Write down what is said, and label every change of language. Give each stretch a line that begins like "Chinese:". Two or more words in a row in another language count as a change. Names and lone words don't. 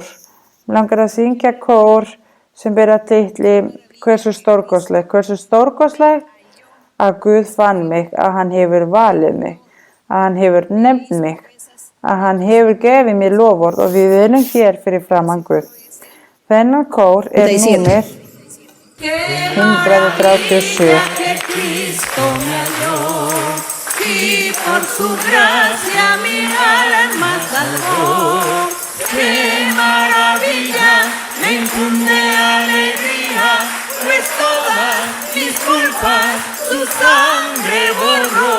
Icelandic: Mér langar að syngja kór sem ber að titli hversu stórkostlegt að Guð fann mig, að hann hefur valið mig, að hann hefur nefnt mig, að hann hefur gefið mér loforð og við erum hér fyrir framan Guð. Þennan kór númer 137.
Spanish: Cristo me halló y por su gracia mi alma salvó. ¡Qué maravilla! Me infunde alegría, pues todas mis culpas su sangre borró.